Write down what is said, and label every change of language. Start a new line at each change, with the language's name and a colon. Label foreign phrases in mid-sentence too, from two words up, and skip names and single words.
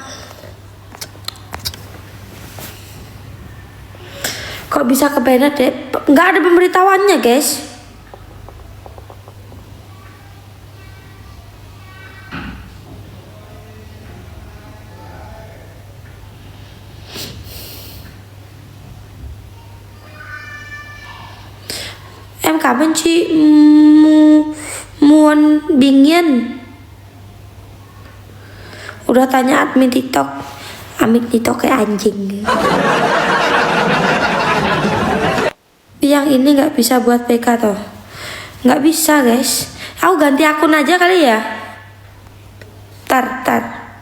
Indonesian: Kok bisa ke banned deh? Nggak ada pemberitahuannya guys.
Vietnamese: Em cảm ơn chị Muôn Bình Yên.
Indonesian: Udah tanya admin TikTok. Admin TikTok kayak anjing. Yang ini nggak bisa buat PK toh. Nggak bisa guys. Aku ganti akun aja kali ya. Tar.